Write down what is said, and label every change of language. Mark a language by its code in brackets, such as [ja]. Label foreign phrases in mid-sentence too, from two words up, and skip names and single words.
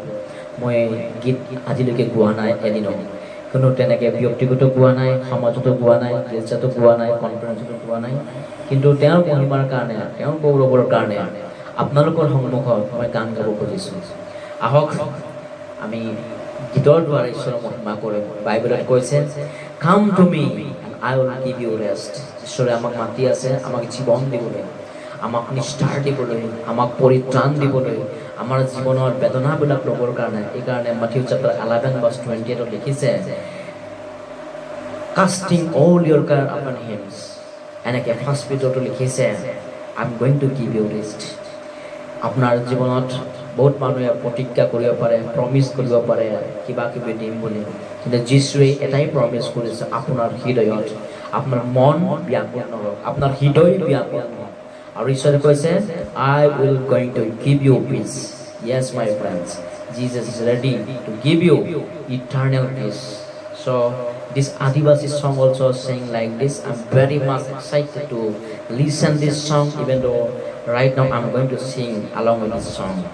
[as] মই গীত আজিলৈকে গোৱা নাই এদিনো, কোনো তেনেকৈ ব্যক্তিগত গোৱা নাই, সমাজতো গোৱা নাই, গীৰ্জাতো গোৱা নাই, কনফাৰেঞ্চতো গোৱা নাই, কিন্তু তেওঁৰ মহিমাৰ কাৰণে, তেওঁৰ গৌৰৱৰ কাৰণে আপোনালোকৰ সন্মুখত মই গান গাব খুজিছোঁ। আহক আমি গীতৰ দ্বাৰা ঈশ্বৰৰ মহিমা কৰিম। বাইবেলত কৈছে, [en] come to me and I will give you rest. [as] ঈশ্বৰে আমাক মাতি আছে, আমাক জীৱন দিবলৈ, আমাক নিষ্ঠাৰ দিবলৈ, আমাক পৰিত্ৰাণ দিবলৈ, আমাৰ জীৱনৰ বেদনাবিলাক ল'বৰ কাৰণে। এইকাৰণে মাথিউ চেপ্টাৰ 11:28 লিখিছে, [en] casting all your care upon him. [as] এনেকৈ ফাৰ্ষ্ট পিটাৰতো লিখিছে, [en] I am going to give you rest. [as] আপোনাৰ জীৱনত বহুত মানুহে প্ৰতিজ্ঞা কৰিব পাৰে, প্ৰমিছ কৰিব পাৰে কিবা কিবি দিম বুলি, কিন্তু যীশুৱে এটাই প্ৰমিছ কৰিছে, আপোনাৰ হৃদয়ত, আপোনাৰ মন ব্যাকুল নহওক, আপোনাৰ হৃদয় ব্যাকুল নহওক। আৰু ঈশ্বৰে কৈছে, [en] I will going to give you peace. yes my friends, Jesus is ready to give you eternal peace. So this Adivasi song also saying like this. I'm very much excited to listen this song, even though right now I'm going to sing along with this song.